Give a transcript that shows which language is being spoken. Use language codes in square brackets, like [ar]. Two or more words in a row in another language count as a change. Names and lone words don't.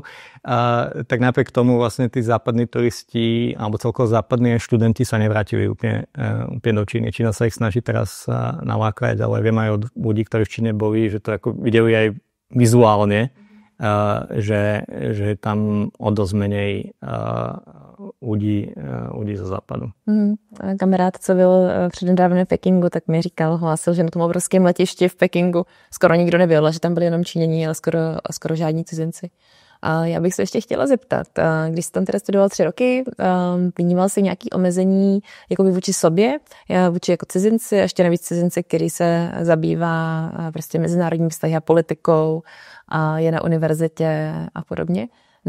[sk] Tak napriek tomu vlastne tí západní turisti alebo celkovo západní študenti sa nevrátili úplne do Číny. Čína sa ich snaží teraz nalákať, ale viem aj od ľudí, ktorí v Číne boli, že to ako videli aj vizuálne, že tam o dosť menej ľudí zo západu. [cs] Kamarád, co byl přednedávno v Pekingu, tak mi hlásil, že na tom obrovském letišti v Pekingu skoro nikdo nebyl, že tam byli jenom Číňané, ale skoro žádní cizinci. A já bych se ještě chtěla zeptat, když jsi tam teda studoval 3 roky, vnímal jsi nějaké omezení jakoby vůči sobě, vůči jako cizinci, a ještě navíc cizinci, který se zabývá prostě mezinárodními vztahy a politikou a je na univerzitě a podobně?